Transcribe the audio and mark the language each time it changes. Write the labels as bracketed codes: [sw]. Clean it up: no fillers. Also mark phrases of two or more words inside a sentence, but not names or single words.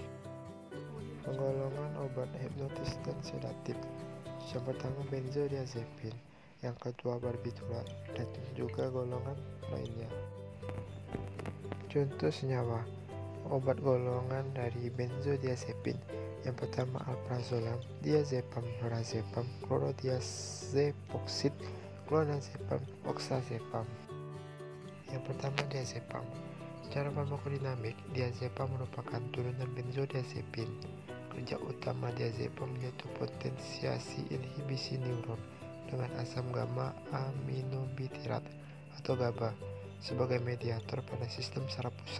[id] Penggolongan obat hipnotis dan sedatif: yang pertama benzodiazepin, yang kedua barbiturat, dan juga golongan lainnya. Contoh senyawa obat golongan dari benzodiazepin: yang pertama alprazolam, diazepam, lorazepam, chlordiazepoksid, clonazepam, oxazepam. Yang pertama diazepam. Secara farmakodinamik, diazepam merupakan turunan benzodiazepin. Kerja utama diazepam yaitu potensiasi inhibisi neuron dengan asam gamma aminobutirat atau GABA sebagai mediator pada sistem saraf pusat.